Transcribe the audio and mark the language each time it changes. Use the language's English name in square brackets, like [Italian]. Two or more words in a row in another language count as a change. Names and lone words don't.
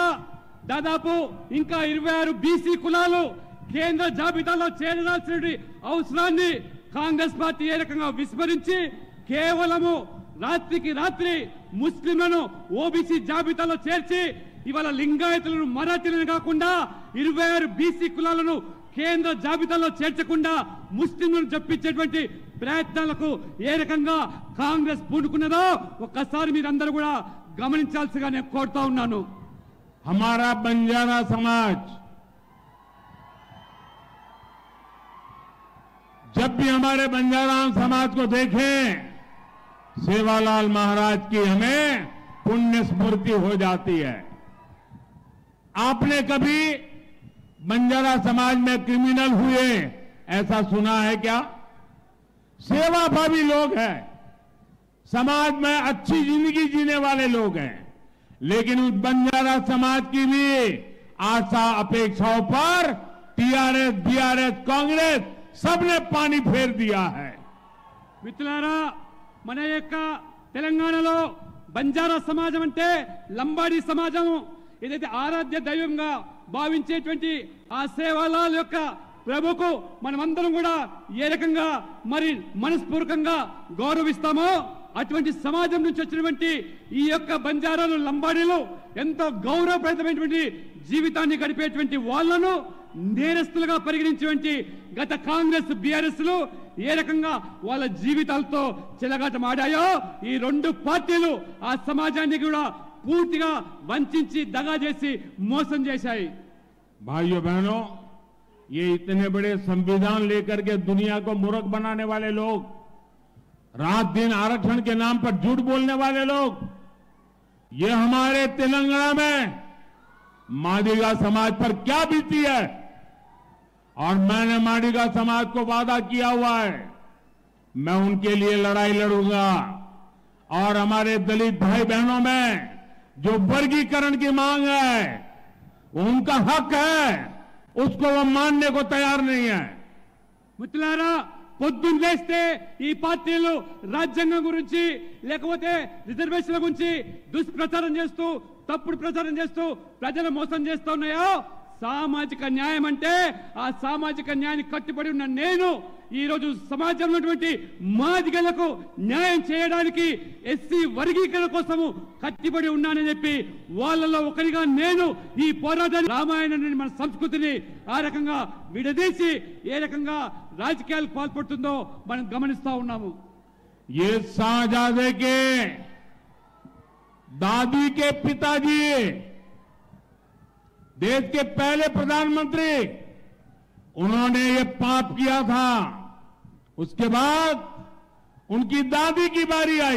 [Telugu] దాదాపు ఇంకా 26 బీసీ కులాలు కేంద్ర జాబితాలో చేరాల్సిన అవసరాన్ని కాంగ్రెస్ పార్టీ ఏ రకంగా విస్మరించి కేవలము రాత్రికి రాత్రి ముస్లింలను ఓబీసీ జాబితాలో చేర్చి ఇవాళ లింగాయతులను మరాఠీలను కాకుండా 26 బీసీ కులాలను కేంద్ర జాబితాలో చేర్చకుండా ముస్లింలను చెప్పించేటువంటి ప్రయత్నాలకు ఏ రకంగా కాంగ్రెస్ పూనుకున్నదో ఒక్కసారి మీరందరూ కూడా గమనించాల్సిగా నేను కోరుతా ఉన్నాను. [Hindi] हमारा बंजारा समाज जब भी हमारे बंजारा समाज को देखें सेवालाल महाराज की हमें पुण्य स्मृति हो जाती है. आपने कभी बंजारा समाज में क्रिमिनल हुए ऐसा सुना है क्या? सेवाभावी लोग हैं, समाज में अच्छी जिंदगी जीने वाले लोग हैं, लेकिन उस बंजारा समाज की भी आशा अपेक्षाओं पर टीआरएस बीआरएस कांग्रेस सबने पानी फेर दिया है. [Telugu] మిత్రులారా మన యొక్క తెలంగాణలో బంజారా సమాజం అంటే లంబాడీ సమాజం ఏదైతే ఆరాధ్య దైవంగా భావించేటువంటి ఆ సేవాలాల్ యొక్క ప్రభుకు మనమందరం కూడా ఏ రకంగా మరి మనస్పూర్వకంగా గౌరవిస్తామో అటువంటి సమాజం నుంచి వచ్చినటువంటి ఈ యొక్క బంజారాలు లంబాడీలు ఎంతో గౌరవప్రదమైనటువంటి జీవితాన్ని గడిపేటువంటి వాళ్లను నేరస్తులుగా పరిగణించేటువంటి గత కాంగ్రెస్ బీఆర్ఎస్ లు ఏ రకంగా వాళ్ళ జీవితాలతో చెలగాటమాడాయో ఈ రెండు పార్టీలు ఆ సమాజాన్ని కూడా పూర్తిగా వంచి దగా చేసి మోసం చేశాయి. [Hindi] भाइयों बहनों, ये इतने बड़े संविधान लेकर के दुनिया को मूर्ख बनाने वाले लोग, रात दिन आरक्षण के नाम पर झूठ बोलने वाले लोग, ये हमारे तेलंगाना में मादिगा समाज पर क्या बीती है. और मैंने मादिगा समाज को वादा किया हुआ है, मैं उनके लिए लड़ाई लड़ूंगा. और हमारे दलित भाई बहनों में जो वर्गीकरण की मांग है उनका हक है, उसको वो मानने को तैयार नहीं है. [Telugu] మిత్రులారా పొద్దున్న లేస్తే ఈ పార్టీలు రాజ్యాంగం గురించి లేకపోతే రిజర్వేషన్ల గురించి దుష్ప్రచారం చేస్తూ తప్పుడు ప్రచారం చేస్తూ ప్రజలు మోసం చేస్తూ ఉన్నాయో సామాజిక న్యాయం అంటే ఆ సామాజిక న్యాయాన్ని కట్టుబడి ఉన్న నేను ఈ రోజు సమాజంలో ఉన్నటువంటి మాదిగలకు న్యాయం చేయడానికి ఎస్సీ వర్గీకరణ కోసము కట్టుబడి ఉన్నానని చెప్పి వాళ్ళలో ఒకరిగా నేను ఈ పోరాటాన్ని రామాయణాన్ని మన సంస్కృతిని ఆ రకంగా విడదీసి ఏ రకంగా రాజకీయాలకు పాల్పడుతుందో మనం గమనిస్తా ఉన్నాము. [Hindi] ये शाहजादे के दादी के पिताजी देश के पहले प्रधानमंत्री, उन्होंने ये पाप किया था. उसके बाद उनकी दादी की बारी आई.